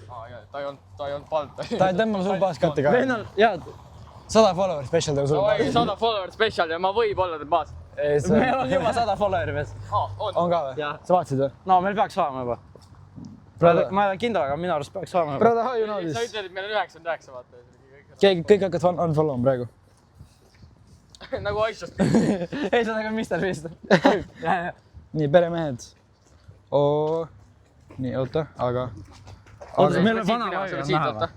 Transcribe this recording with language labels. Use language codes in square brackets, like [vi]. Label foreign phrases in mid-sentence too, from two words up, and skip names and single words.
[et] ta ei olnud palt. Ta ei tõmmanud sul baaskatti ka. vennal, jaa, 100 [en] follower special [et] teeb sul oi, baas. 100 [en] follower special [et] ja ma võib olla teil baas. meil on juba 100 follower'i mees. On ka või? Jah. Sa vaatasid või? No meil peaks olema juba. Ma ei ole kindel, aga minu arust peaks olema juba. [en] Brother, how you know [et] Sa [en] this? [et] ütled, et meil on 99, vaata. Kõik hakkavad unfollow'ma praegu. Nagu Aishast. ei, see on nagu Mr. Beast. Nii, peremehed. Oo. Nii, oota, aga... meil on vana vajur näha või?